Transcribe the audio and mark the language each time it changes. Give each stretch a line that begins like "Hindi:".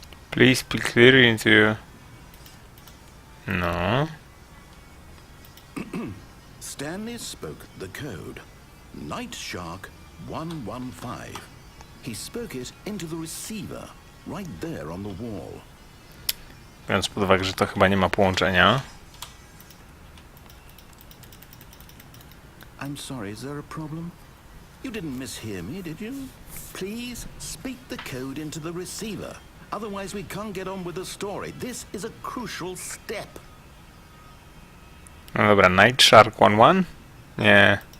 English: Please speak clearly into... No. Stanley spoke the code. Nightshark 115. He spoke it into the receiver, right there on the wall.
Polish: Biorąc pod uwagę, że to chyba nie ma połączenia.
English: I'm sorry, is there a problem? You didn't mishear me, did you? Please speak the code into the receiver. Otherwise we can't get on with the story. This is a crucial step.
Polish: No dobra, Nightshark 11? Nie.